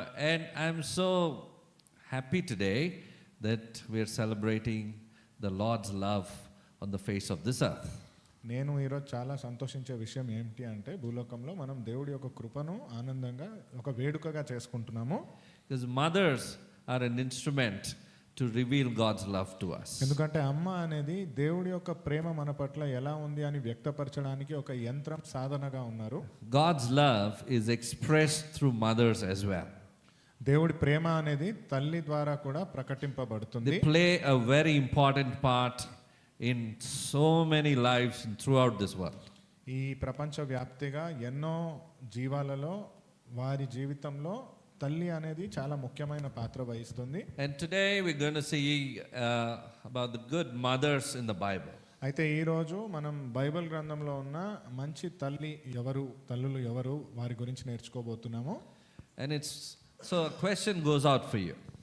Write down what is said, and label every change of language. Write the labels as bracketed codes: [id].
[en] And I'm so happy today that we're celebrating the Lord's love on the face of this earth. [te] నేను ఈరోజు చాలా సంతోషించే విషయం ఏమిటి అంటే భూలోకంలో మనం దేవుడి యొక్క కృపను ఆనందంగా ఒక వేడుకగా చేసుకుంటున్నాము. [en] Because mothers are an instrument to reveal God's love to us. [te] ఎందుకంటే అమ్మ అనేది దేవుడి యొక్క ప్రేమ మన పట్ల ఎలా ఉంది అని వ్యక్తపరచడానికి ఒక యంత్రం సాధనగా ఉన్నారు. [en] God's love is expressed through mothers as well. [te] దేవుడి ప్రేమ అనేది తల్లి ద్వారా కూడా ప్రకటింపబడుతుంది. [en] They play a very important part in so many lives throughout this world. [te] ఈ ప్రపంచ వ్యాప్తిగా ఎన్నో జీవాలలో వారి జీవితంలో తల్లి అనేది చాలా ముఖ్యమైన పాత్ర వహిస్తుంది. [en] And today we're going to see about the good mothers in the Bible. [te] అయితే ఈ రోజు మనం బైబిల్ గ్రంథంలో ఉన్న మంచి తల్లులు ఎవరు వారి గురించి నేర్చుకోబోతున్నాము. [en] And it's so a question goes out for you.